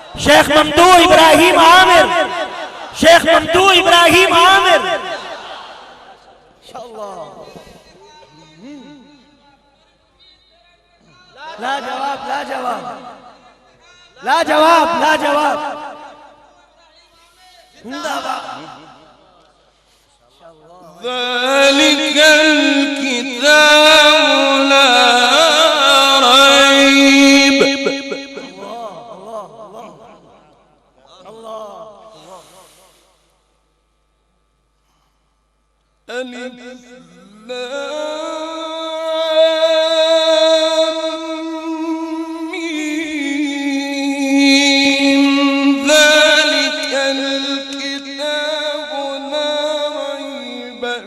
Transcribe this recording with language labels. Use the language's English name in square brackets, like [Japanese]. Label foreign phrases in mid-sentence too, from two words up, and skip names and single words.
[Hindi] शेख ममदू इब्राहिम आमिर, शेख ममदू इब्राहिम आमिर। लाजवाब लाजवाब लाजवाब लाजवाब। [Arabic] ذلك الكتاب لا ريب ألف لام ميم ذلك الكتاب لا ريب